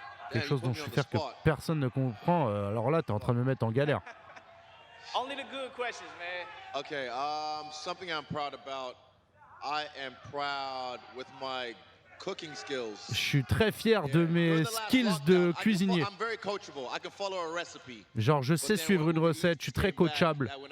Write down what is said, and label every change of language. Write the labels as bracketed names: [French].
[French] Quelque chose dont je suis fier que personne ne comprend. Alors là, tu es en train de me mettre en galère. [English] Only the good questions, man. Okay, something I'm proud about. I am proud with my cooking skills. [French] Je suis très fier de mes skills de cuisinier. [English] I'm very coachable. I can follow a recipe. [French] Genre, je sais suivre une recette, je suis très coachable.